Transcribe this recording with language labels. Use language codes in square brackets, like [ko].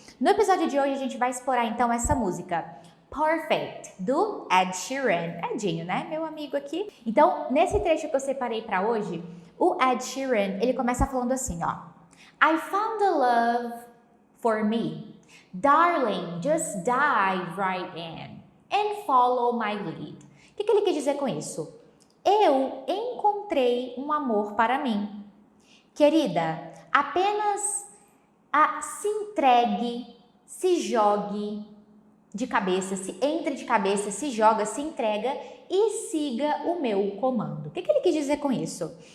[pt] No episódio de hoje, a gente vai explorar, então, essa música Perfect, do Ed Sheeran. Edinho, né? Meu amigo aqui. Então, nesse trecho que eu separei para hoje, o Ed Sheeran, ele começa falando assim, [en] I found a love for me. Darling, just dive right in and follow my lead. [pt] O que ele quer dizer com isso? Eu encontrei um amor para mim. Querida, apenas se entregue, se jogue de cabeça, se entre de cabeça, se joga, se entrega e siga o meu comando. O que ele quer dizer com isso?